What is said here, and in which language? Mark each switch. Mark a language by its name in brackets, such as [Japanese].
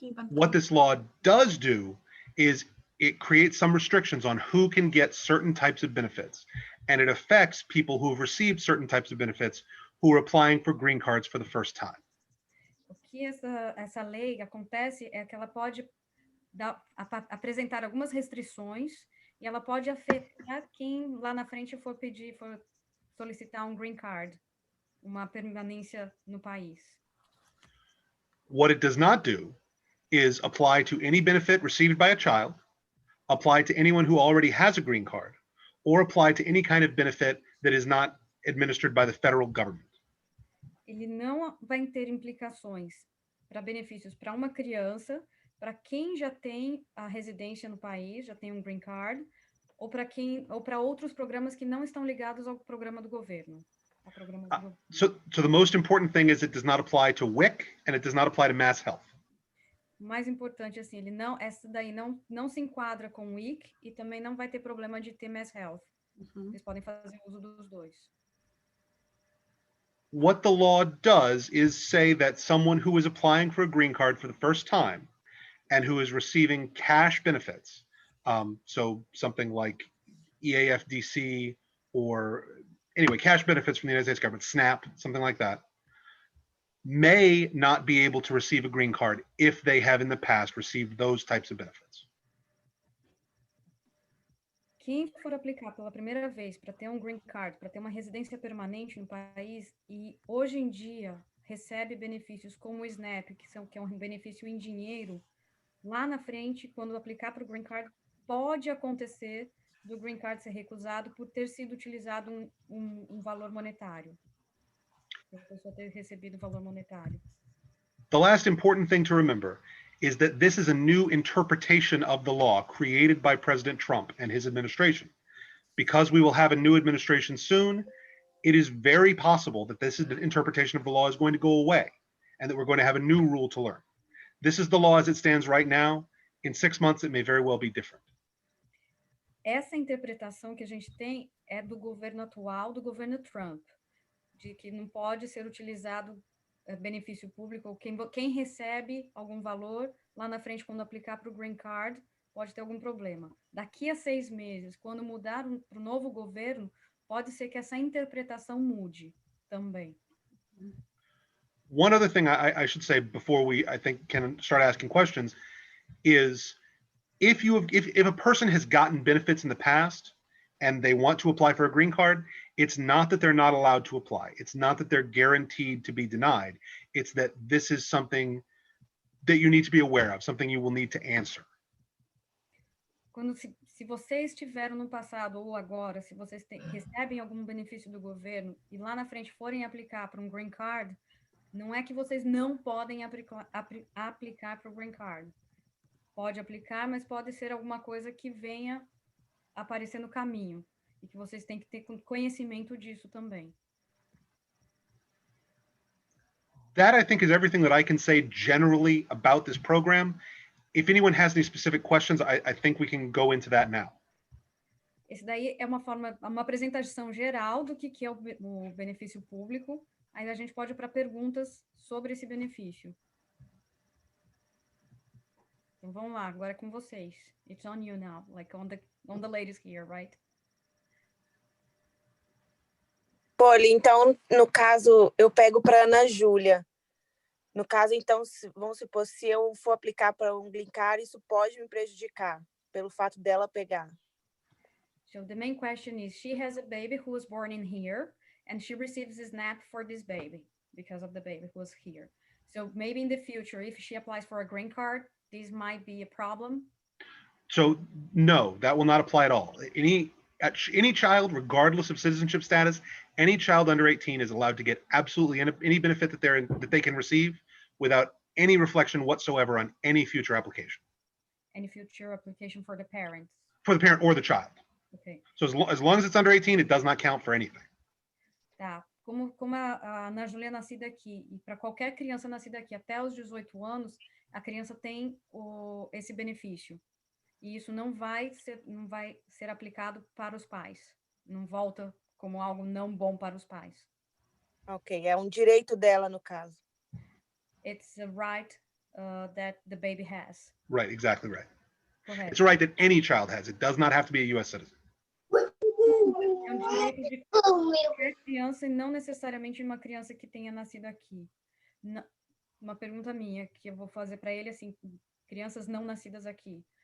[English] What this law does do is it creates some restrictions on who can get certain types of benefits, and it affects people who have received certain types of benefits who are applying for green cards for the first time. [Portuguese] O que essa lei acontece é que ela pode apresentar algumas restrições e ela pode afetar quem lá na frente for solicitar um green card, uma permanência no país. [English] What it does not do is apply to any benefit received by a child, apply to anyone who already has a green card, or apply to any kind of benefit that is not administered by the federal government. [Portuguese] Ele não vai ter implicações para benefícios para uma criança, para quem já tem a residência no país, já tem um green card, ou para outros programas que não estão ligados ao programa do governo. [English] So the most important thing is it does not apply to WIC and it does not apply to Mass Health. [Portuguese] O mais importante assim, essa daí não se enquadra com o WIC e também não vai ter problema de ter Mass Health. Eles podem fazer uso dos dois. [English] What the law does is say that someone who is applying for a green card for the first time and who is receiving cash benefits, so something like EAFDC or anyway, cash benefits from the United States government, SNAP, something like that, may not be able to receive a green card if they have in the past received those types of benefits. [Portuguese] Quem for aplicar pela primeira vez para ter um green card, para ter uma residência permanente no país e hoje em dia recebe benefícios como o SNAP, que é um benefício em dinheiro, lá na frente, quando aplicar para o green card, pode acontecer do green card ser recusado por ter sido utilizado um valor monetário. A pessoa ter recebido valor monetário. [English] The last important thing to remember is that this is a new interpretation of the law created by President Trump and his administration. Because we will have a new administration soon, it is very possible that this interpretation of the law is going to go away and that we're going to have a new rule to learn. This is the law as it stands right now. In 6 months, it may very well be different. [Portuguese] Essa interpretação que a gente tem é do governo atual, do governo Trump. de que não pode ser utilizado benefício público, ou quem recebe algum valor lá na frente, quando aplicar para o Green Card, pode ter algum problema. Daqui a 6 meses, quando mudar para o novo governo, pode ser que essa interpretação mude também. [English] One other thing I should say before we, I think, can start asking questions is if a person has gotten benefits in the past and they want to apply for a green card, it's not that they're not allowed to apply. It's not that they're guaranteed to be denied. It's that this is something that you need to be aware of, something you will need to answer. [Portuguese] Quando se vocês tiveram no passado ou agora, se vocês recebem algum benefício do governo e lá na frente forem aplicar para um green card, não é que vocês não podem aplicar para o green card. Pode aplicar, mas pode ser alguma coisa que venha aparecer no caminho e que vocês têm que ter conhecimento disso também. [English] That, I think, is everything that I can say generally about this program. If anyone has any specific questions, I think we can go into that now. [Portuguese] Esse daí é uma apresentação geral do que é o benefício público. Aí a gente pode ir para perguntas sobre esse benefício. Então vamos lá, agora é com vocês. [English] It's on you now, like on the ladies here, right? [Portuguese] Poli, então, no caso, eu pego para Ana Júlia. No caso, então, vamos supor, se eu for aplicar para um green card, isso pode me prejudicar, pelo fato dela pegar. [English] So the main question is, she has a baby who was born in here, and she receives a SNAP for this baby, because of the baby who was here. So maybe in the future, if she applies for a green card, this might be a problem? So no, that will not apply at all. Any child, regardless of citizenship status, any child under 18 is allowed to get absolutely any benefit that they can receive without any reflection whatsoever on any future application. Any future application for the parents? For the parent or the child. Okay. So as long as it's under 18, it does not count for anything. [Portuguese] Tá. Como a Ana Júlia é nascida aqui, e para qualquer criança nascida aqui até os 18 anos, a criança tem esse benefício. E isso não vai ser aplicado para os pais. Não volta como algo não bom para os pais. Ok, é um direito dela, no caso. [English] It's a right that the baby has. Right, exactly right. [Portuguese] Correto. [English] It's a right that any child has. It does not have to be a U.S. citizen. [Portuguese] É um direito de qualquer criança e não necessariamente uma criança que tenha nascido aqui. Uma pergunta minha que eu vou fazer para ele, assim, crianças não nascidas aqui.